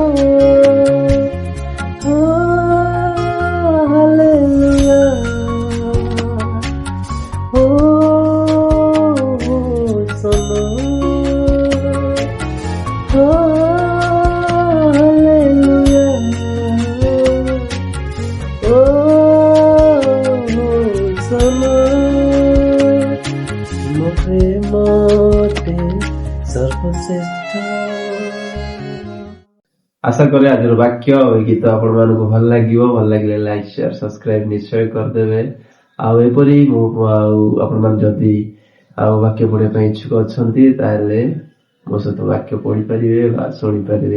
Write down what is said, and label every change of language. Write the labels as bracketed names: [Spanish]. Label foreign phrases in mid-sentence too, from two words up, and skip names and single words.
[Odia] हालेलुया, ओ सना, हालेलुया, ओ सना। ତୁମ ପ୍ରେମ ଅଟେ ସର୍ବଶ୍ରେଷ୍ଠ। ଆଶା କରେ ଆଜିର ବାକ୍ୟ ଆଉ ଏ ଗୀତ ଆପଣ ମାନଙ୍କୁ ଭଲ ଲାଗିବ। ଭଲ ଲାଗିଲେ [English] like share subscribe [Odia] ନିଶ୍ଚୟ କରିଦେବେ। ଆଉ ଏପରି ମୁଁ ଆଉ ଆପଣମାନେ ଯଦି ଆଉ ବାକ୍ୟ ପଢିବା ପାଇଁ ଇଚ୍ଛୁକ ଅଛନ୍ତି, ତାହେଲେ ମୋ ସହିତ ବାକ୍ୟ ପଢିପାରିବେ ବା ଶୁଣିପାରିବେ।